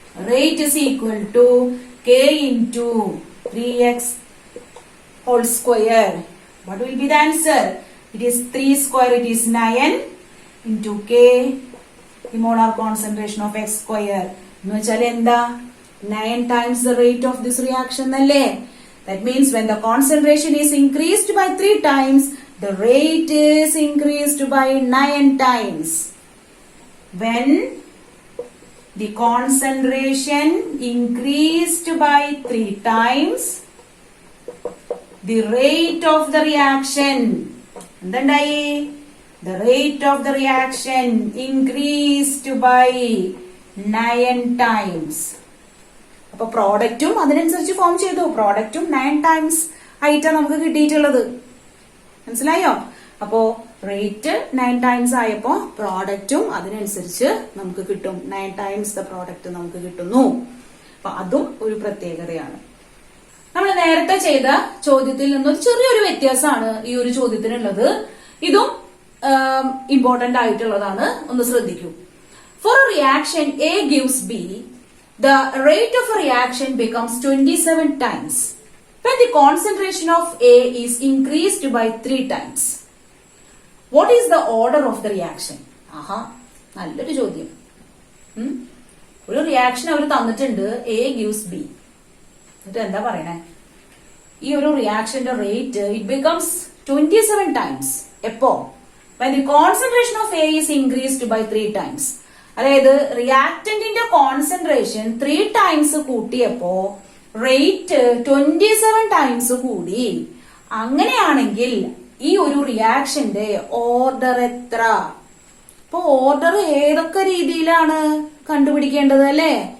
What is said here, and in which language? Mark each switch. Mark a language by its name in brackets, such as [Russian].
[English] Rate is equal to K into 3x whole square. What will be the answer? It is 3 square, it is 9 into K the molar concentration of x square [Malayalam] എന്ന് വെച്ചാൽ എന്താ? [English] 9 times the rate of this reaction അല്ലേ? That means when the concentration is increased by 3 times, the rate is increased by 9 times. When the concentration increased by 3 times, the rate of the reaction എന്തായി? The rate of the reaction increased by 9 times. [Malayalam] അപ്പൊ പ്രോഡക്റ്റും അതിനനുസരിച്ച് form ചെയ്തു. പ്രോഡക്റ്റും 9 times ആയിട്ടാണ് നമുക്ക് കിട്ടിയിട്ടുള്ളത്. മനസ്സിലായോ? അപ്പോ rate 9 times ആയപ്പോ പ്രോഡക്റ്റും അതിനനുസരിച്ച് നമുക്ക് കിട്ടും. [English] 9 times the product [Malayalam] നമുക്ക് കിട്ടുന്നു. അപ്പൊ അതും ഒരു പ്രത്യേകതയാണ്. നമ്മൾ നേരത്തെ ചെയ്ത ചോദ്യത്തിൽ നിന്നൊരു ചെറിയൊരു വ്യത്യാസമാണ് ഈ ഒരു ചോദ്യത്തിനുള്ളത്. ഇതും ഇമ്പോർട്ടന്റ് ആയിട്ടുള്ളതാണ്, ഒന്ന് ശ്രദ്ധിക്കൂ. [English] For A reaction A gives B, the rate of a reaction becomes 27 times when the concentration of A is increased by 3 times. What is the order of the reaction? [Malayalam] ആഹാ, നല്ലൊരു ചോദ്യം. ഒരു റിയാക്ഷൻ അവർ തന്നിട്ടുണ്ട്, [English] A gives B. [Malayalam] എന്നിട്ട് എന്താ പറയണേ? ഈ ഒരു റിയാക്ഷന്റെ rate [English] It becomes 27 times. [Malayalam] എപ്പോ? [English] when the concentration of A is increased by 3 times. [Malayalam] അതായത് റിയാക്ടന്റിന്റെ കോൺസെൻട്രേഷൻ 3 ടൈംസ് കൂട്ടിയപ്പോ റേറ്റ് 27 ടൈംസ് കൂടി. അങ്ങനെയാണെങ്കിൽ ഈ ഒരു റിയാക്ഷന്റെ ഓർഡർ എത്ര? ഇപ്പൊ ഓർഡർ ഏതൊക്കെ രീതിയിലാണ് കണ്ടുപിടിക്കേണ്ടത് അല്ലെ?